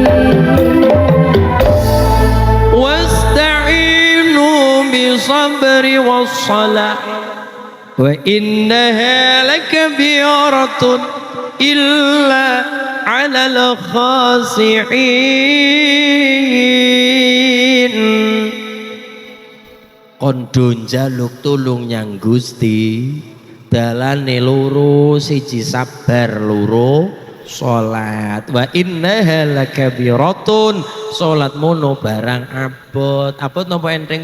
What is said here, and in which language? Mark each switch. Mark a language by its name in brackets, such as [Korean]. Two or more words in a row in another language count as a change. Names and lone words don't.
[Arabic] واستعينوا بالصبر والصلاة وإنها لكبيرة إلا على الخاشعين [Javanese] kondo njaluk tulung nyang Gusti dalane loro siji sabar loro salat [Arabic] وإنها لكبيرة [Javanese] salat mono barang abot napa enteng